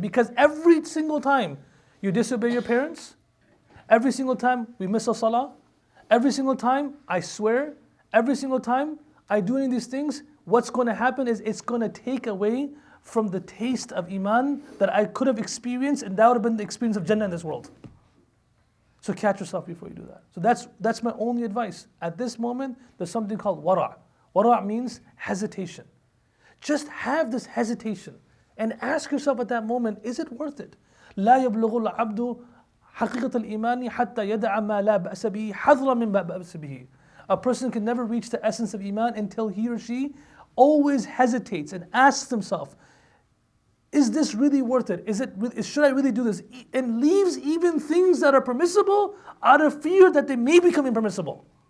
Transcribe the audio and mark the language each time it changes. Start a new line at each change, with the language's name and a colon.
English: Because every single time you disobey your parents, every single time we miss a salah, every single time I swear, every single time I do any of these things, what's going to happen is it's going to take away from the taste of Iman that I could have experienced, and that would have been the experience of Jannah in this world. So catch yourself before you do that. So that's my only advice. At this moment, there's something called wara'. Wara' means hesitation. Just have this hesitation and ask yourself at that moment, is it worth it?
Arabic: لا يبلغ العبد حقيقة الإيمان حتى يدع ما لا بأس به حذرا من ما بأس به.
English: A person can never reach the essence of Iman until he or she always hesitates and asks himself, is this really worth it? Should I really do this? And leaves even things that are permissible out of fear that they may become impermissible.